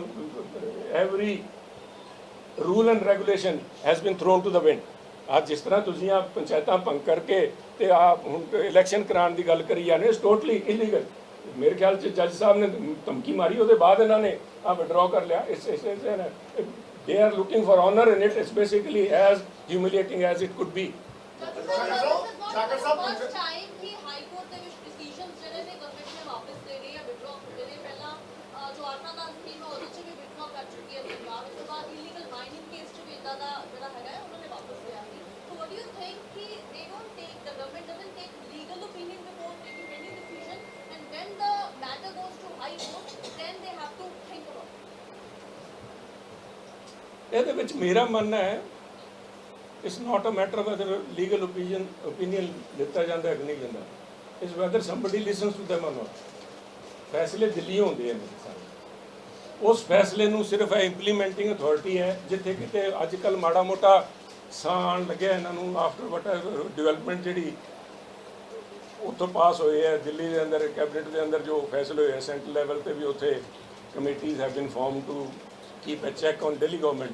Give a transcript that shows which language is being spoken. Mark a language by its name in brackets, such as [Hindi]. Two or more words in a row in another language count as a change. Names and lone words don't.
[English] Every rule and regulation has been thrown to the wind. [Punjabi] ਅੱਜ ਜਿਸ ਤਰ੍ਹਾਂ ਤੁਸੀਂ ਆ ਪੰਚਾਇਤਾਂ ਭੰਗ ਕਰਕੇ ਤੇ ਆ ਹੁਣ ਇਲੈਕਸ਼ਨ ਕਰਾਉਣ ਦੀ ਗੱਲ ਕਰੀ ਜਾਂਦੇ, [English] it's totally illegal. [Punjabi] ਮੇਰੇ ਖਿਆਲ 'ਚ ਜੱਜ ਸਾਹਿਬ ਨੇ ਧਮਕੀ ਮਾਰੀ, ਉਹਦੇ ਬਾਅਦ ਇਹਨਾਂ ਨੇ ਆ ਵਿਡਰਾਅ ਕਰ ਲਿਆ। [English] They are looking for honor in it. It's basically as humiliating as it could be. First time [Punjabi] कि [English] High Court [Punjabi] ਦੇ ਵਿੱਚ ਡਿਸੀਜਨਸ ਜਿਹੜੇ ਨੇ ਗਵਰਨਮੈਂਟ ਨੇ ਵਾਪਸ ਲੈ ਲਏ ਜਾਂ ਵਿਡਰਾਅ ਕੀਤੇ ਨੇ। ਪਹਿਲਾਂ ਜੋ ਆਰਨਾ ਦਾ ਸਕੀਮ ਹੈ ਉਹਦੇ 'ਚ ਵੀ ਵਿਡਰਾਅ ਕਰ ਚੁੱਕੀ ਹੈ ਪੰਜਾਬ। ਉਸ ਤੋਂ ਬਾਅਦ [English] illegal mining case [Punjabi] 'ਚ ਵੀ ਇੱਦਾਂ ਦਾ ਜਿਹੜਾ ਹੈਗਾ ਹੈ ਉਹਨਾਂ ਨੇ ਵਾਪਸ ਲਿਆ ਸੀ। [English] So what do you think कि they don't take, the government doesn't take legal opinion before taking any decision, and when the matter goes to high court, then they have to think about it? [Punjabi] ਇਹਦੇ ਵਿੱਚ ਮੇਰਾ ਮੰਨਣਾ ਹੈ [English] it's not a matter whether legal opinion [Punjabi] ਦਿੱਤਾ ਜਾਂਦਾ ਕਿ ਨਹੀਂ ਜਾਂਦਾ। [English] It's whether somebody listens to them or not. [Punjabi] ਫੈਸਲੇ ਦਿੱਲੀ ਹੁੰਦੇ ਆ ਮੇਰੇ ਸਾਰੇ। ਉਸ ਫੈਸਲੇ ਨੂੰ ਸਿਰਫ ਇਹ [English] implementing authority [Punjabi] ਹੈ। ਜਿੱਥੇ ਕਿਤੇ ਅੱਜ ਕੱਲ੍ਹ ਮਾੜਾ ਮੋਟਾ ਸਾਹ ਆਉਣ ਲੱਗਿਆ ਇਹਨਾਂ ਨੂੰ [English] after what development [Punjabi] ਜਿਹੜੀ ਉੱਥੋਂ ਪਾਸ ਹੋਏ ਹੈ ਦਿੱਲੀ ਦੇ ਅੰਦਰ ਕੈਬਨਿਟ ਦੇ ਅੰਦਰ ਜੋ ਫੈਸਲੇ ਹੋਏ [English] central level [Punjabi] ਤੇ ਵੀ ਉੱਥੇ [English] committees have been form to keep a check on Delhi government.